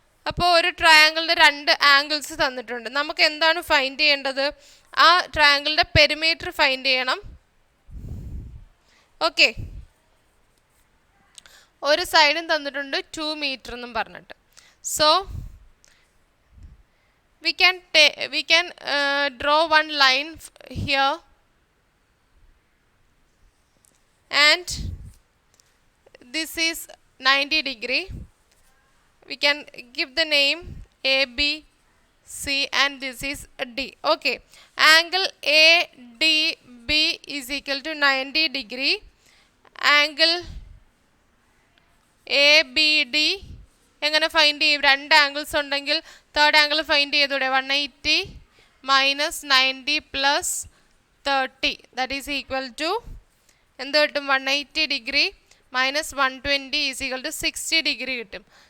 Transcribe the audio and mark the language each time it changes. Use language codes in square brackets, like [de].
[ml] അപ്പോൾ ഒരു ട്രയാങ്കിളിൻ്റെ രണ്ട് ആംഗിൾസ് തന്നിട്ടുണ്ട്. നമുക്ക് എന്താണ് ഫൈൻഡ് ചെയ്യേണ്ടത്? ആ ട്രയാങ്കിളിൻ്റെ പെരിമീറ്റർ ഫൈൻഡ് ചെയ്യണം. ഓക്കെ, ഒരു സൈഡും തന്നിട്ടുണ്ട് 2 മീറ്റർ എന്നും പറഞ്ഞിട്ട്. [en] So we can draw one line here and this is 90 degree. We can give the name AB C and this is D. Okay, angle ADB is equal to 90 degree. Angle ABD [ml] എങ്ങനെ find ചെയ്യും? രണ്ട് angles ഉണ്ടെങ്കിൽ third angle find ചെയ്തൂടെ? [en] 180 minus 90 plus 30 that is equal to [ml] എന്ത് കിട്ടും? [en] 180 degree minus 120 is equal to 60 degree [ml] കിട്ടും.